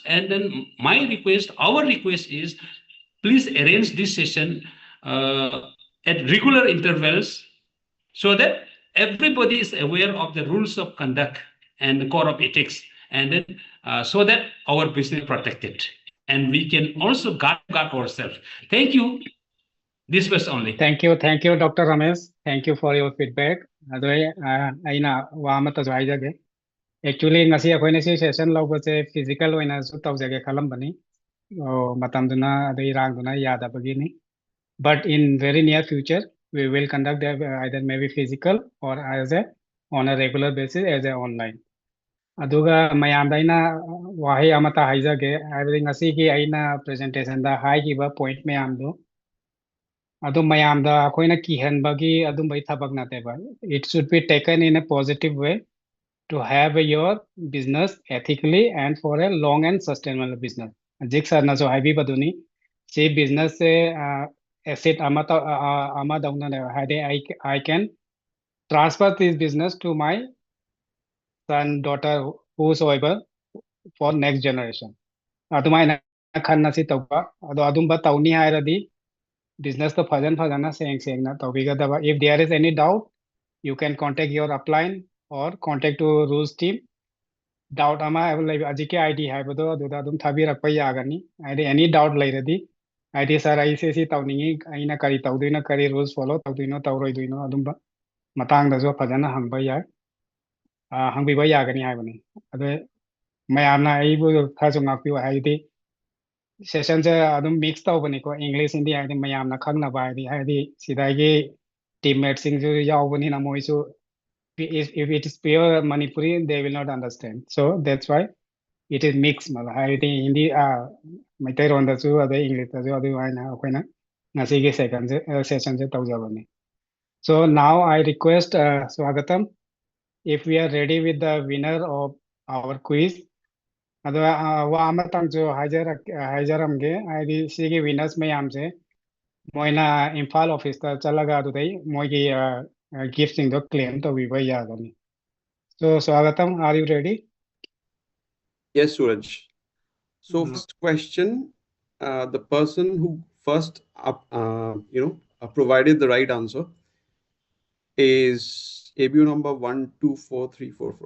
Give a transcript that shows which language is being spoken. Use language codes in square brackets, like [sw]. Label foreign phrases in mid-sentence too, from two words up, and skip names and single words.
[en] And then my request, our request is, please arrange this session at regular intervals, so that everybody is aware of the rules of conduct and the core of ethics, and then so that our business is protected and we can also guard ourselves. Thank you. This was only. Thank you, Dr. Ramesh. Thank you for your feedback. [mni] Aina wamata jwaijage. Actually, ngasi akoina si session lawbase physical oina su tawjage kalam bani. Matamduna adai rangduna yada bagini. [en] But in very near future, we will conduct either maybe physical or as a on a regular basis as a online. [mni] ꯑꯗꯨꯒ ꯃꯌꯥꯝꯗ ꯑꯩꯅ ꯋꯥꯍꯩ ꯑꯃꯇ ꯍꯥꯏꯖꯒꯦ ꯍꯥꯏꯕꯗꯤ ꯉꯁꯤꯒꯤ ꯑꯩꯅ ꯄ꯭ꯔꯖꯦꯟꯇꯦꯁꯟꯗ ꯍꯥꯏꯈꯤꯕ ꯄꯣꯏꯟꯠ ꯃꯌꯥꯝꯗꯨ ꯑꯗꯨ ꯃꯌꯥꯝꯗ ꯑꯩꯈꯣꯏꯅ ꯀꯤꯍꯟꯕꯒꯤ ꯑꯗꯨꯝꯕꯒꯤ ꯊꯕꯛ ꯅꯠꯇꯦꯕ. [en] It should be taken in a positive way to have your business ethically and for a long and sustainable business. [mni] ꯍꯧꯖꯤꯛ ꯁꯥꯔꯅꯁꯨ ꯍꯥꯏꯕꯤꯕꯗꯨꯅꯤ ꯁꯤ [en] business asset [mni] ꯑꯃꯗꯧꯅꯅꯦꯕ ꯍꯥꯏꯗꯤ [en] I can transfer this business to my son, daughter, whosoever for next generation. [mni] ꯑꯗꯨꯃꯥꯏꯅ ꯈꯟꯅꯁꯤ ꯇꯧꯕ ꯑꯗꯣ ꯑꯗꯨꯝꯕ ꯇꯧꯅꯤ ꯍꯥꯏꯔꯗꯤ ꯕꯤꯖꯤꯅꯦꯁꯇꯣ ꯐꯖꯅ ꯁꯦꯡꯅ ꯇꯧꯕꯤꯒꯗꯕ. [en] If there is any doubt, you can contact your upline or contact to rules team. [mni] Doubt ama leib ajike ID haibado aduda adum thabirakpa yagani. [en] Id any doubt [mni] leiradi ID sir ICC tawningi aina kari tawduina kari [en] rules follow [mni] tawduino tawroiduino adumba matangdajo fajana hangba ya hangbiba yagani haibani. Ade mayamna aibu khasu ngakpi haidi session se adum mix tawbani ko English Hindi haidi mayamna khangnaba haidi sidagi teammates singju yawbani na moisu [en] if it is pure Manipuri they will not understand. So that's why it is mixed. I think [mni] Hindi Maitai ronda chu ade English chu adu aina akoina ngasigi [en] second session [mni] se tawjabani. [en] So now I request Swagatam, if we are ready with the winner of our quiz [mni] adu wa amatang jo hajaramge id sigi winners mayam se moina Imphal office ta chalaga adu dai moigi gift sing do claim to viva yagani. [en] So Swagatam, are you ready? Yes, Suraj. So first question, the person who first provided the right answer is ABO number 124344.